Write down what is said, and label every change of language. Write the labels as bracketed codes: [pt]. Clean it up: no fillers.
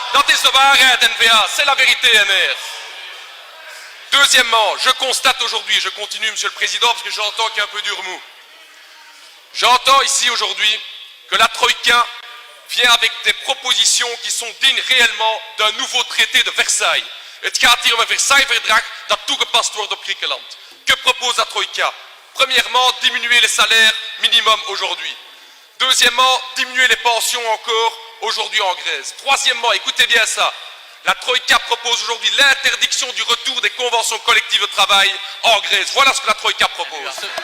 [nl] Dat is de waarheid, [fr] N-VA, c'est la vérité, MR. Deuxièmement, je constate aujourd'hui, et je continue, Monsieur le Président, parce que j'entends qu'il y a un peu du remous. J'entends ici aujourd'hui que la Troïka vient avec des propositions qui sont dignes réellement d'un nouveau traité de Versailles. [nl] Het gaat hier om een Versailles-verdrag dat toegepast wordt op Griekenland. [fr] Que propose la Troïka? Premièrement, diminuer les salaires minimum aujourd'hui. Deuxièmement, diminuer les pensions encore aujourd'hui en Grèce. Troisièmement, écoutez bien ça, la Troïka propose aujourd'hui l'interdiction du retour des conventions collectives de travail en Grèce. Voilà ce que la Troïka propose.